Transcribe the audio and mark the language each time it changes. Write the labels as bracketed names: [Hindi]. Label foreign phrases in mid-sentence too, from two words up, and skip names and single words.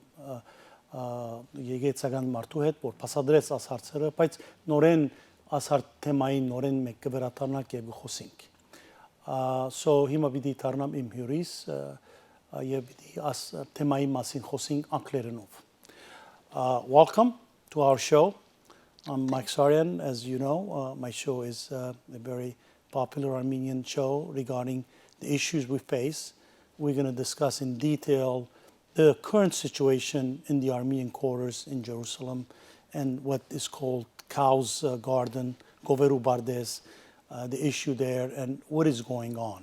[Armenian] եկեցական մարդու հետ որ բացատրեց այս հարցերը, բայց նորեն այս թեմային նորեն մենք կվերադառնանք եւ խոսենք։ So հիմա պիտի դառնամ իմ հյուրիս եւ պիտի այս թեմայի մասին խոսենք անգլերենով։ [English] Welcome to our show. I'm Mike Sarian. As you know, my show is a very popular Armenian show regarding the issues we face. We're going to discuss in detail the current situation in the Armenian quarters in Jerusalem and what is called Cow's Garden, Goveru Bardes, the issue there and what is going on.